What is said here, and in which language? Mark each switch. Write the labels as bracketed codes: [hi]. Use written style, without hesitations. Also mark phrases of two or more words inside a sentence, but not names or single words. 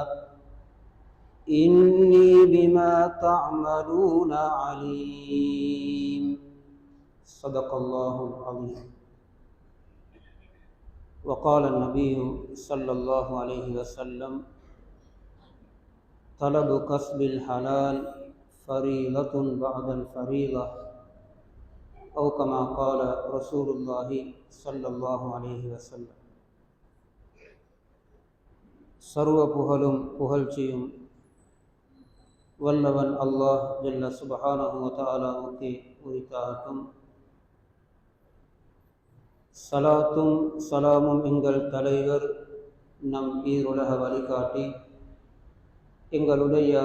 [ar] إني بما تعملون عليم صدق الله العظيم وقال النبي صلى الله عليه وسلم طلب كسب الحلال فريضة بعد الفريضة أو كما قال رسول الله صلى الله عليه وسلم [ta] சர்வ புகழும் புகழ்ச்சியும் வல்லவன் அல்லாஹ் [ar] جل سبحانه و تعالى [ta] உரித்தாகட்டும். சலாத்தும் சலாமும் எங்கள் தலைவர் நம் ஈருலக வழிகாட்டி எங்களுடைய